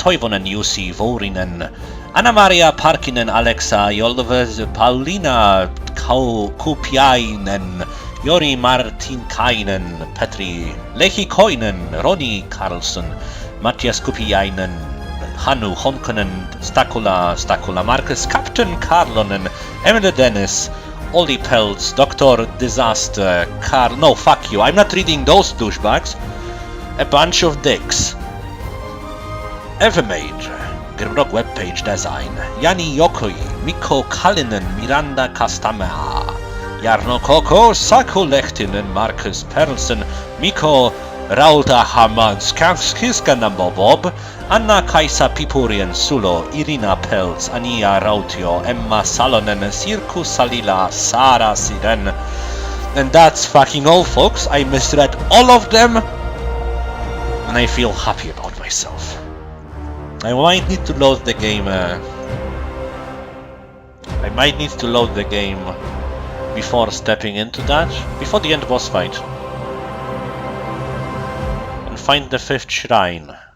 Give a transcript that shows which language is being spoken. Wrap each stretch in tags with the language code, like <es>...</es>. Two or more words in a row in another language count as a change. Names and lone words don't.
<en>Toivonen, Jussi Vorinen, Anna-Maria Parkinen, Alexa Jolves, Paulina Kupiainen, Jori Martinkainen, Petri Lehikoinen, Roni Karlsson, Mattias Kupiainen, Hannu Honkonen, Stakula Marcus, Captain Karlonen, Emily Dennis, Oli Peltz, Dr. Disaster, no, fuck you, I'm not reading those douchebags. A bunch of dicks. Evermade, Grimrock webpage design, Jani Jokoi, Mikko Kallinen, Miranda Kastamea, Jarno Koko, Saku Lehtinen, Marcus Perlsen, Mikko Rautahamans, Kiskanambo Bob, Anna Kaisa Pipurien Sulo, Irina Peltz, Ania Rautio, Emma Salonen, Sirku Salila, Sara Siren. And that's fucking all, folks. I misread all of them, and I feel happy about myself. I might need to load the game. I might need to load the game before stepping into that, before the end boss fight, and find the 5th shrine.</en>